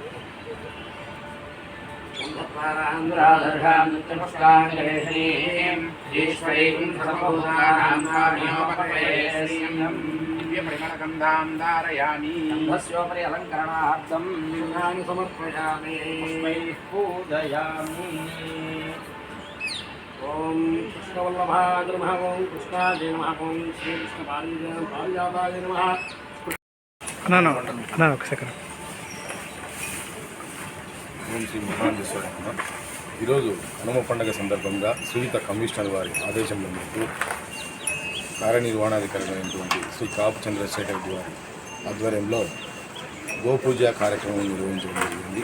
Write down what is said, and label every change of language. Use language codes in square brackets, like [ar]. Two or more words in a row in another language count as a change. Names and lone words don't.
[sa] दिव्यपरिमलगन्धां धारयामि गन्धस्योपरि अलङ्करणार्थं फूलानि समर्पयामि पूजयामि ॐ कृष्णवल्लभाय नमः ॐ कृष्णाय नमः ॐ श्रीकृष्णपारिजाताय नमः [te] ఒక సెకండ్. ఓం శ్రీ మహానందేశ్వర ఈరోజు హనుమ పండుగ సందర్భంగా శ్రీయుత కమిషనర్ వారి ఆదేశం మేరకు కార్యనిర్వహణాధికారైనటువంటి శ్రీ కాపు చంద్రశేఖర్ వారి ఆధ్వర్యంలో గోపూజ కార్యక్రమం నిర్వహించడం జరిగింది.